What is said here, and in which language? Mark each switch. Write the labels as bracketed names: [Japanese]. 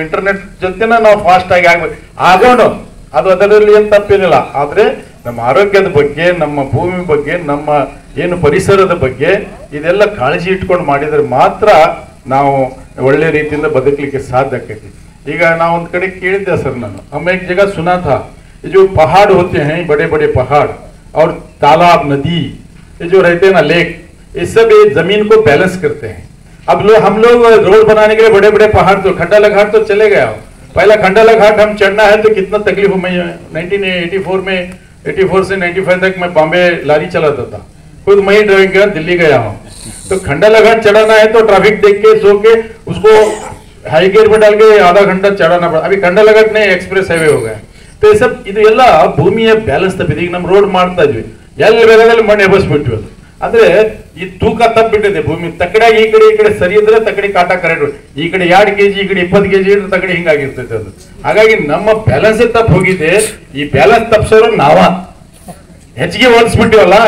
[Kannada] Internet ಜೊತೆನ ನಾವು fast ಆಗಿ ಆಗ್ಬೇಕು ಆಗೋಣ, ಅದು ಅದರಲ್ಲಿ ಏನು ತಪ್ಪೇನಿಲ್ಲ. ಆದರೆ ನಮ್ಮ ಆರೋಗ್ಯದ ಬಗ್ಗೆ, ನಮ್ಮ ಭೂಮಿ ಬಗ್ಗೆ, ನಮ್ಮ ಏನು ಪರಿಸರದ ಬಗ್ಗೆ ಇದೆಲ್ಲ ಕಾಳಜಿ ಇಟ್ಕೊಂಡು ಮಾಡಿದ್ರೆ ಮಾತ್ರ ನಾವು ಒಳ್ಳೆ ರೀತಿಯಿಂದ ಬದುಕಲಿಕ್ಕೆ ಸಾಧ್ಯ ಆಕೈತಿ. ಈಗ ನಾವು ಒಂದು ಕಡೆ ಕೇಳಿದ್ದೆ ಸರ್, ನಾನು [Hindi] हमें एक जगह सुना था, ये जो पहाड़ होते हैं, बड़े बड़े पहाड़ और तालाब, नदी, ये जो रहते हैं ना लेक, ये सब ये जमीन को बैलेंस करते हैं. अब हम लोग रोड बनाने के लिए बड़े बड़े पहाड़, तो खंडाला घाट तो चले गया. पहला खंडाला घाट हम चढ़ना है तो कितना तकलीफ. मैं 1984 में 84 से 95 तक मैं बॉम्बे लारी चलाता था, खुद मैं ही ड्राइविंग कर दिल्ली गया हूँ. तो खंडाला घाट चढ़ाना है तो ट्रैफिक देख के सो के उसको हाई गियर में डाल के आधा घंटा चढ़ाना पड़ा. अभी खंडाला घाट नहीं, एक्सप्रेस हाईवे हो गया. तो ये सब [Kannada] ಇದೆಲ್ಲ ಭೂಮಿಯ ಬ್ಯಾಲೆನ್ಸ್ ತಪ್ಪಿದೆ. ಈಗ ನಮ್ಮ ರೋಡ್ ಮಾಡ್ತಾ ಇದ್ವಿ, ಎಲ್ಲಿ ಬೇಕಾದಲ್ಲಿ ಮಣ್ಣು ಎಬ್ಬಸ್ಬಿಟ್ವಿ. ಅದು ಅಂದ್ರೆ ಈ ತೂಕ ತಪ್ಪಿಟ್ಟಿದೆ ಭೂಮಿ. ತಕಡೆ ಈ ಕಡೆ ಸರಿ ಇದ್ರೆ ತಕಡೆ ಕಾಟ ಕರೆಕ್ಟ್, ಈ ಕಡೆ 2 kg, ಈ ಕಡೆ 20 kg ಇದ್ರೆ ತಕಡೆ ಹಿಂಗಾಗಿರ್ತೈತೆ ಅದು. ಹಾಗಾಗಿ ನಮ್ಮ ಬ್ಯಾಲೆನ್ಸ್ ತಪ್ಪು ಹೋಗಿದೆ. ಈ ಬ್ಯಾಲೆನ್ಸ್ ತಪ್ಪಿಸೋರು ನಾವ ಹೆಚ್ಚಿಗೆ ಓಡಿಸ್ಬಿಟ್ಟಿವಲ್ಲ.